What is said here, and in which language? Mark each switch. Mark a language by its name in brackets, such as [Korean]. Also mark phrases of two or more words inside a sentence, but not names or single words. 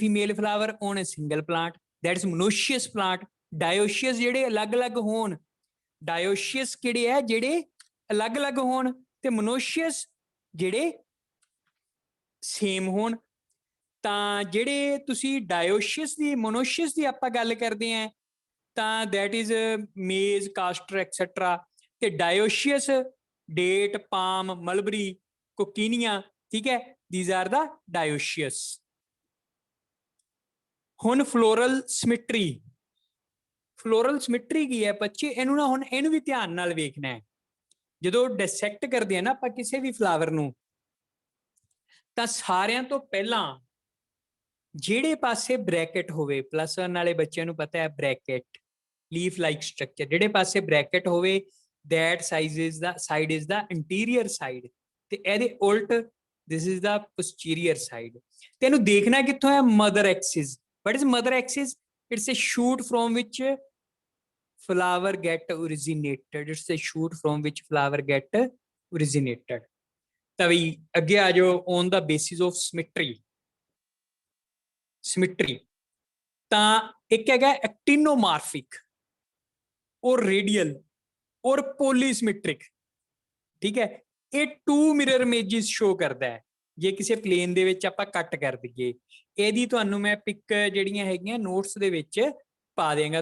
[English] female flower on a single plant that is monoecious plant dioecious [Punjabi] ਜਿਹੜੇ ਅਲੱਗ-ਅਲੱਗ ਹੋਣ ਡਾਇਓਸ਼ੀਅਸ ਕਿਹੜੇ ਹੈ ਜਿਹੜੇ ਅਲੱਗ-ਅਲੱਗ ਹੋਣ ਤੇ ਮੋਨੋਸ਼ੀਅਸ ਜਿਹੜੇ ਸੇਮ ਹੋਣ ਤਾਂ ਜਿਹੜੇ ਤੁਸੀਂ ਡਾਇਓਸ਼ੀਅਸ ਦੀ ਮੋਨੋਸ਼ੀਅਸ ਦੀ ਆਪਾਂ ਗੱਲ ਕਰਦੇ ਆਂ ਤਾਂ [English] that is maize castor etcetera [Punjabi] ਤੇ ਡਾਇਓਸ਼ੀਅਸ [English] date, palm, mulberry, coccinia, [Punjabi] ਠੀਕ ਹੈ, [English] these are the dioecious। [Punjabi] ਹੁਣ [English] floral symmetry, floral symmetry [Punjabi] ਕੀ ਹੈ ਬੱਚੇ, ਇਹਨੂੰ ਨਾ ਹੁਣ ਇਹਨੂੰ ਵੀ ਧਿਆਨ ਨਾਲ ਵੇਖਣਾ ਹੈ। ਜਦੋਂ ਡਿਸੈਕਟ ਕਰਦੇ ਆ ਨਾ ਆਪਾਂ ਕਿਸੇ ਵੀ ਫਲਾਵਰ ਨੂੰ, ਤਾਂ ਸਾਰਿਆਂ ਤੋਂ ਪਹਿਲਾਂ ਜਿਹੜੇ ਪਾਸੇ ਬ੍ਰੈਕਟ ਹੋਵੇ, ਪਲੱਸ 1 ਵਾਲੇ ਬੱਚਿਆਂ ਨੂੰ ਪਤਾ ਹੈ [English] bract leaf like structure, [Punjabi] ਜਿਹੜੇ ਪਾਸੇ ਬ੍ਰੈਕਟ ਹੋਵੇ [English] that side is the anterior side, [Punjabi] ਤੇ ਇਹਦੇ ਉਲਟ [English] this is the posterior side। [Punjabi] ਤੇ ਇਹਨੂੰ ਦੇਖਣਾ ਕਿੱਥੋਂ ਹੈ, [English] mother axis। what is mother axis? it's a shoot from which flower get originated, it's a shoot from which flower get originated। [Punjabi] ਤਾਂ ਵੀ ਅੱਗੇ ਆ ਜਾਓ, [English] on the basis of symmetry। [Punjabi] ਸਿਮਟਰੀ ਤਾਂ ਇੱਕ ਹੈਗਾ ਐਕਟਿਨੋਮਾਰਫਿਕ ਔਰ ਰੇਡੀਅਲ ਔਰ ਪੋਲੀਸਿਮੈਟ੍ਰਿਕ, ਠੀਕ ਹੈ। ਇਹ 2 [English] mirror images [Punjabi] ਸ਼ੋ ਕਰਦਾ ਹੈ। ਜੇ ਕਿਸੇ ਪਲੇਨ ਦੇ ਵਿੱਚ ਆਪਾਂ ਕੱਟ ਕਰ ਦਈਏ, ਇਹਦੀ ਤੁਹਾਨੂੰ ਮੈਂ ਪਿਕ ਜਿਹੜੀਆਂ ਹੈਗੀਆਂ ਨੋਟਸ ਦੇ ਵਿੱਚ ਪਾ ਦੇਵਾਂਗਾ।